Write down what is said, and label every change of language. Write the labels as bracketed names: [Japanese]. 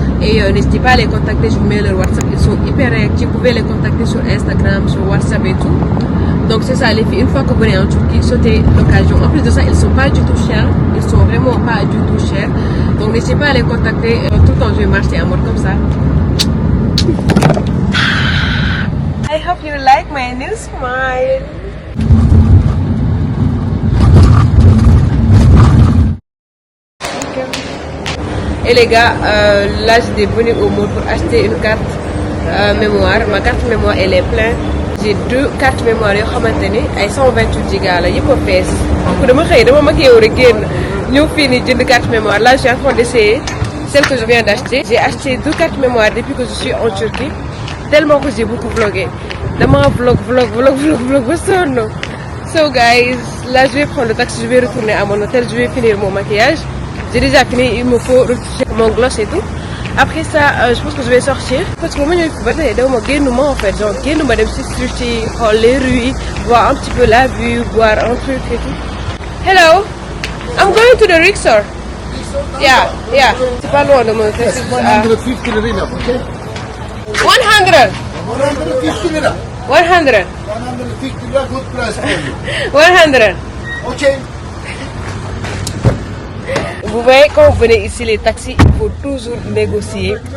[French] Et n'hésitez pas à les contacter, je vous mets leur WhatsApp, ils sont hyper réactifs, vous pouvez les contacter sur Instagram, sur WhatsApp et tout. Donc c'est ça les filles, une fois que vous venez en Turquie, sautez l'occasion. En plus de ça, ils sont pas du tout chers, ils sont vraiment pas du tout chers. Donc n'hésitez pas à les contacter, tout le temps je vais marcher en mode comme ça. [English] I hope you like my new smile. [French] Et les gars, là j'étais venue au mall pour acheter une carte mémoire. Ma carte mémoire elle est pleine. J'ai 2 cartes mémoire [Wolof] yoo xamante ni ay 128 Go la yëpp a fees. Donc dama xëy dama maquillé wu rek génn ñëw fii nii jënd carte mémoire. [French] Là je suis en train d'essayer celle que je viens d'acheter. J'ai acheté 2 cartes mémoire depuis que je suis en Turquie. Tellement que j'ai beaucoup vlogué. [Wolof] Dama vlog ba sonn. [French] So guys, là je vais prendre le taxi, je vais retourner à mon hôtel, je vais finir mon maquillage. J'ai déjà fini, il me faut retoucher mon gloss et tout. Après ça, je pense que je vais sortir. Parce que moi, je en fait. Genre, je les rues, voir un petit peu la vue, boire un truc et tout. [English] Hello, I'm going to the Rixor. Yeah. [French] C'est pas loin de mon hôtel. [English] 150 lira, okay? 100. 150 lira. 100. 150 lira, good price for you. 100. Okay. [French] Vous voyez, quand vous venez ici, les taxis, il faut toujours négocier.